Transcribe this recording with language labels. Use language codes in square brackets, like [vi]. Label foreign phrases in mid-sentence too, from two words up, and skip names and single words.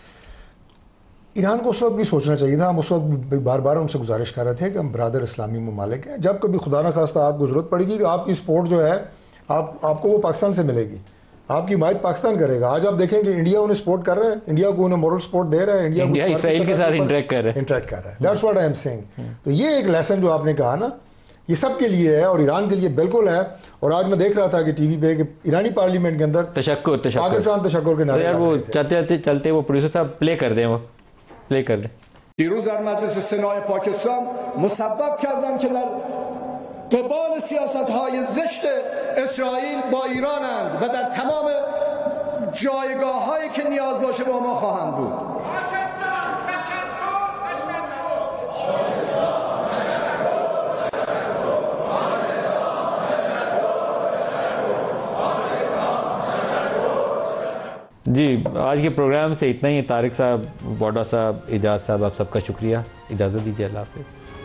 [ur] ایران کو اس وقت بھی سوچنا چاہیے تھا۔ ہم اس وقت بار بار ان سے گزارش کر رہے تھے کہ ہم برادر اسلامی ممالک ہیں، جب کبھی خدا نہ خواستہ آپ کو ضرورت پڑے گی تو آپ کی سپورٹ جو ہے آپ کو وہ پاکستان سے ملے گی، آپ کی حمایت پاکستان کرے گا. آج آپ دیکھیں کہ انڈیا انہیں سپورٹ کر رہا ہے، انڈیا کو انہیں [en] moral support [ur] دے رہا ہے, انڈیا اسرائیل کے ساتھ انٹرایکٹ کر رہا ہے. [en] That's what I am saying. [ur] تو یہ ایک لیسن جو آپ نے کہا نا، یہ سب کے لیے ہے اور ایران کے لیے بالکل ہے. اور آج میں دیکھ رہا تھا کہ ٹی وی پہ کہ ایرانی پارلیمنٹ کے اندر پاکستان تشکر کے نعرے, یار وہ چلتے وہ پروڈیوسر صاحب پلے کر دیں، وہ پلے کر دیں. [fa] دیروز در مجلس سنای پاکستان مسبب کردن که در قبال سیاست‌های زشت اسرائیل با ایرانند و در تمام جایگاه‌هایی که نیاز باشه با ما خواهند بود. [ur] جی، آج کے پروگرام سے اتنا ہی. طارق صاحب، ووڈا صاحب، اعجاز صاحب، آپ سب کا شکریہ۔ اجازت دیجیے، اللہ حافظ.